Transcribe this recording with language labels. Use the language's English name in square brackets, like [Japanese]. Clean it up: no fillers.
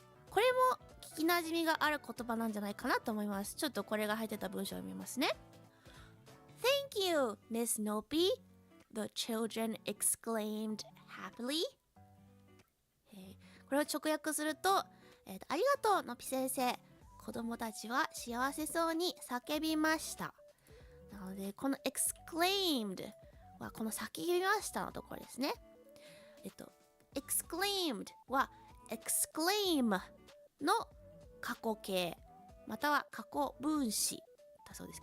[Japanese] これも聞きなじみがある言葉なんじゃないかなと思います。ちょっとこれが入ってた文章を読みますね。 [English] Thank you, Miss Nopi. The children exclaimed happily. [Japanese] これを直訳すると、ありがとう、ノピ先生。子供たちは幸せそうに叫びました。なので、この exclaimed はこの叫びましたのところですね。 exclaimed は exclaim の過去形または過去分詞だそうです。